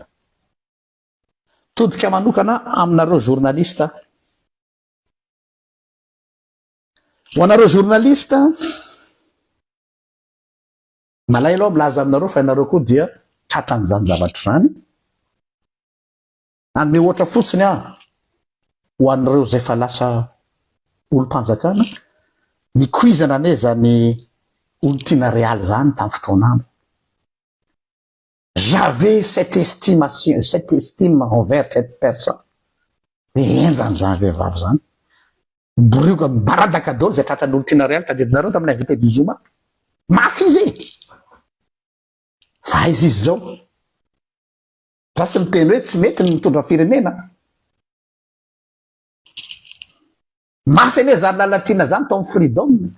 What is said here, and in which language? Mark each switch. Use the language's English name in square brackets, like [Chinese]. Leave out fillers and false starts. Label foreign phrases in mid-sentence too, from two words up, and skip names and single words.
[Malagasy] Todika manokana aminareo journaliste, ho anareo journaliste, malay aloha milaza aminareo fa ianareo koa dia tratran'izany zavatra zany. Anome ohatra fotsiny ho anareo zay fa lasa olo-panjakana, nikuizana ane zany olo tiana réal zany tamin'ny fotoanano. [French] J'avais cette estimation, cette estime envers cette personne. [Malagasy] Enjany zany vehivavy zany. Borioka mibaradaka daholo zay tratran'olo tiana réal tadidinareo tamin'ny invité du Zuma. Mafy izy. Fa izy zao. Za tsy miteny hoe tsy mety ny mitondra firenena. Mafy ane zany lalatina zany tao amin'ny freedom.